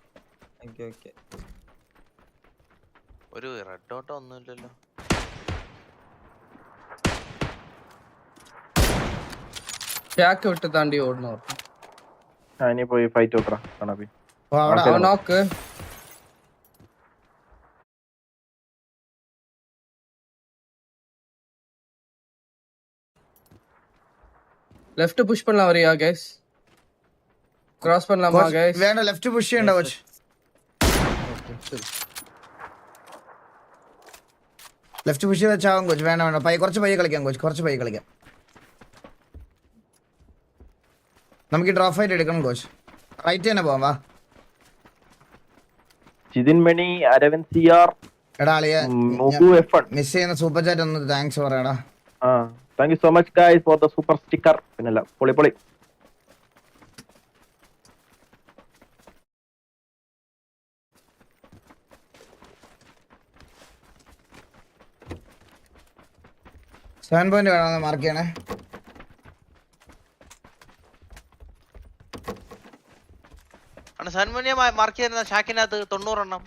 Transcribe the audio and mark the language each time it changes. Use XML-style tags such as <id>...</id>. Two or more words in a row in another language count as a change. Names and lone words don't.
<ml>ഒരു</ml> <en>red dot</en> <ml>ഒന്നുമില്ലല്ലോ. വിട്ട് താണ്ടി ഓടുന്നു. പോയി ഫൈറ്റ് നോക്കടാ കണ്ണാപ്പി. നോക്ക്.</ml> <en>left push</en> <ta>பண்ணலாம் வரியா गाइस? கிராஸ் பண்ணலாமா गाइस?</ta> <ml>வேணா</ml> <en>left push</en> <ml>ചെയ്യണ്ട കോച്ച്. ഓക്കേ ശരി.</ml> <en>left push</en> <ml>ചെയ്താൽ ചാവും കോച്ച്. വേണ്ട കുറച്ച് പയ്യെ കളിക്കാം കോച്ച്, കുറച്ച് പയ്യെ കളിക്കാം. നമുക്ക്</ml> <en>drop fight</en> <ml>എടുക്കണം കോച്ച്. റൈറ്റ് തന്നെ പോവാം വാ. ജിതിൻ മണി, അരവിന്ദ് സിആർ, എടാ അളിയ മിസ് ചെയ്യുന്ന</ml> <en>super chat</en> <ml>ഒന്ന് താങ്ക്സ് പറയടാ.</ml> <en>Thank you so much guys for the super sticker.</en> <ml>പിന്നല്ല പൊളി.</ml> <en>seven point</en> <ml>വേണമെന്ന് മാർക്ക് ചെയ്യണേ. മാർക്ക് ചെയ്യുന്ന ഷാക്കിനകത്ത് 90 എണ്ണം.</ml>